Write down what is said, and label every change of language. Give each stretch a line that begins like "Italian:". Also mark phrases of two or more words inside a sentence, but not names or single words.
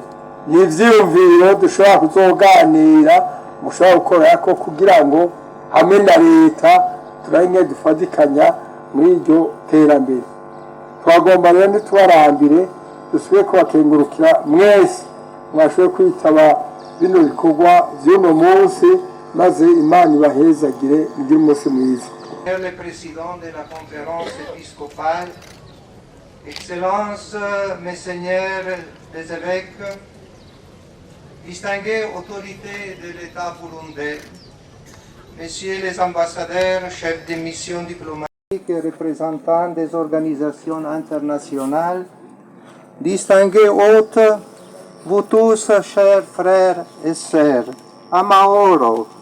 Rundi: ni ivyiyumviro dushobora kuzoganira, mushobora gukorerako kugira ngo hamwe na leta turabe dufatikanya muri iryo terambere. twagomba rero ntitubarambire, dusubire kubakengurukira mwese mwashoboye kwitaba bino bikorwa vy'uno munsi, maze Imana ibahezagire mugire umunsi mwiza.
French: Le président de la conférence épiscopale, Excellences, Messeigneurs les évêques, distinguées autorités de l'État burundais, Messieurs les ambassadeurs, chefs de mission diplomatique et représentants des organisations internationales, distingués hôtes, vous tous, chers frères et sœurs, Amahoro.